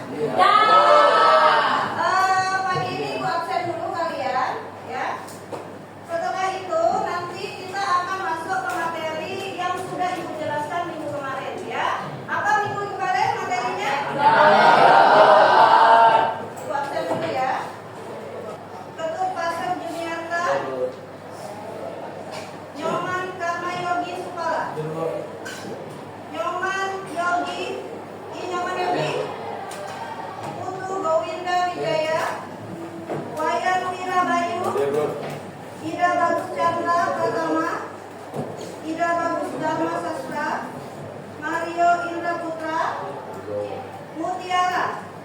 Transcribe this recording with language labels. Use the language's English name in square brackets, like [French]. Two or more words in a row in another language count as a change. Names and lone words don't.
[Indonesian] Pagi ini Ibu absen dulu kalian ya. Setelah itu nanti kita akan masuk ke materi yang sudah Ibu jelaskan minggu kemarin ya. Apa minggu kemarin materinya? Ibu absen dulu ya. Ketut Pasar Juniarta, Nyoman Karma Yogi Supala, Nyoman Yogi, Nyoman Yogi, Putu Gowinda Wijaya, Wayan Wira Bayu, Ida Bagus Chandra Pratama, Ida Bagus Dharma Sastra, Mario Indra Putra, Mutiara,